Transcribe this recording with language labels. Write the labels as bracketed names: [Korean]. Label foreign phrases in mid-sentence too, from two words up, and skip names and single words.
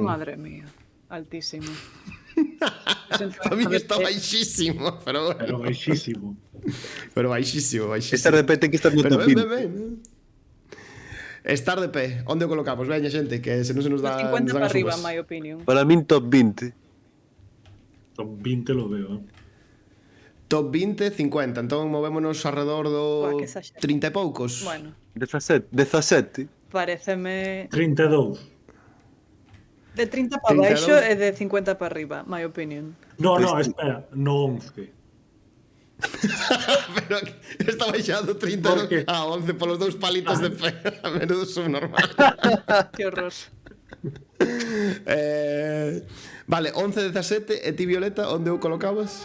[Galician] Madre mía, altísimo. Para mí está baixísimo, pero bueno. Pero baixísimo. Pero baixísimo. Estar de pé ten que estar no Pero top 20. ben. Estar de pé. Onde o colocamos? Veña, xente, que se non se nos dá... 50 nos dan para as arriba, uvas. [English] my opinion. [Galician] Para min top 20. [Spanish] Son 20 lo veo, [Galician] Top 20, 50. Entón movémonos alrededor do Buah, que exagero. 30 e poucos. Bueno, 17. pareceme 32. de 30 para 32. baixo e de 50 para arriba, [English] my opinion. [Galician] No, espera, no 11. Pero está baixado 32 [Spanish] Por qué? [Galician] a 11 polos dous palitos de pé. [Spanish] A menudo subnormal. [Galician] Que horror. Vale, 11, 17. E ti, Violeta, onde o colocabas?